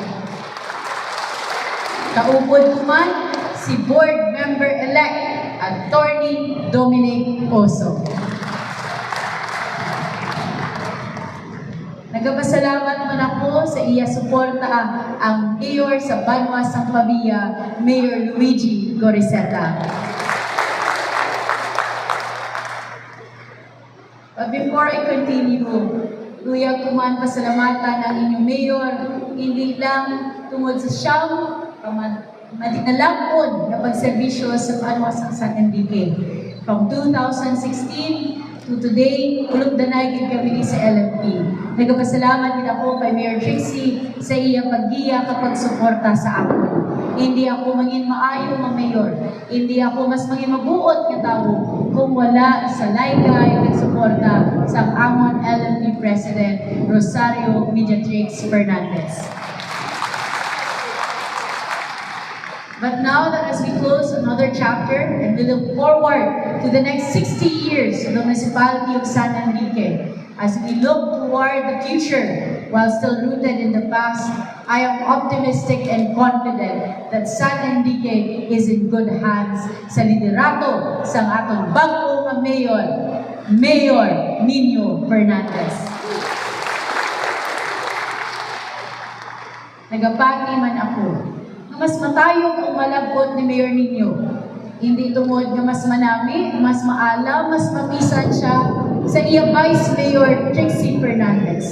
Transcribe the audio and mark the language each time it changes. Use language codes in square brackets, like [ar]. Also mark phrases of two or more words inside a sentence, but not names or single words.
[hil] Kaupod ko man si [en] board member-elect [hil] Attorney Dominic Oso. Nagapasalamat man ako sa iya suporta ang mayor sa Banwa Sampabia, Mayor Luigi Goriseta. [en] But before I continue, [hil] luyag ko man pasalamatan ang inyong mayor, hindi lang tungod sa siyang madinalangkod na pagserbisyo sa Banwa San Enrique. [en] From 2016 to today, [hil] ulog danay gid kami sa LFP. Nagapasalamat din ako kay Mayor Trixie sa iya paggiya kapag suporta sa ako. Hindi ako mangin maayo mga mayor. Hindi ako mas mangin mabuot nga tao kung wala sa laygay nagsuporta sa amon LFP President Rosario Mediatrix Fernandez. [en] But now that as we close another chapter and we look forward to the next 60 years of the municipality of San Enrique, as we look toward the future while still rooted in the past, I am optimistic and confident that San Enrique is in good hands [hil] sa liderato sa atong bago nga mayor, [en] Mayor Nino Fernandez. [hil] Nagapati man ako mas matayog ang malabot ni Mayor Nino. Hindi tungod nga mas manami, mas maalam, mas mapisan siya sa iya Vice Mayor Trixie Fernandez.